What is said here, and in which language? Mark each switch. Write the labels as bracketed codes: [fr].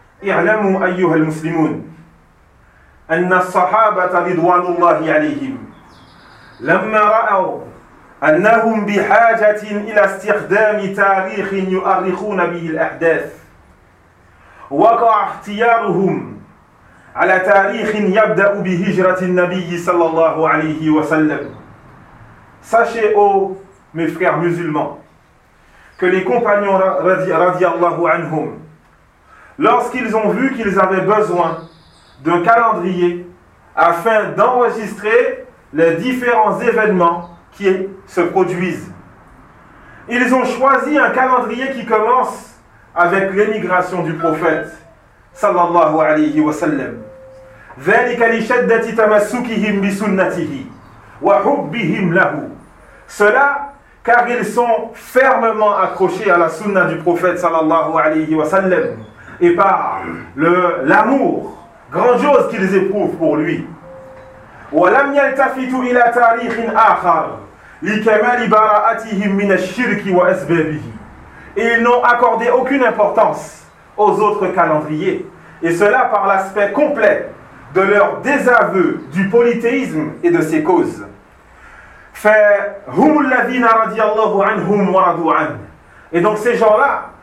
[ar] اعلموا أيها المسلمون أن الصحابة رضوان الله عليهم لما رأوا أنهم بحاجة إلى استخدام تاريخ يؤرخون به الأحداث وقع اختيارهم على تاريخ يبدأ بهجرة النبي صلى الله عليه وسلم. [fr] Sachez, ô mes frères musulmans, que les compagnons radiallahu anhum, lorsqu'ils ont vu qu'ils avaient besoin d'un calendrier afin d'enregistrer les différents événements qui se produisent, ils ont choisi un calendrier qui commence avec l'émigration du prophète صلى الله عليه وسلم. [ar] ذلك لشدة تمسكهم بسنته وحبهم له. [fr] Cela car ils sont fermement accrochés à la sunna du prophète sallallahu alayhi wa sallam et par l'amour grandiose qu'ils éprouvent pour lui. [ar] ولم يلتفتوا إلى تاريخ آخر لكمال براءتهم من الشرك وأسبابه. [fr] Et ils n'ont accordé aucune importance aux autres calendriers, et cela par l'aspect complet de leur désaveu du polythéisme et de ses causes. [ar] Fa hum alladhina radiyallahu anhum wa radu an. [fr] Et donc ces gens-là,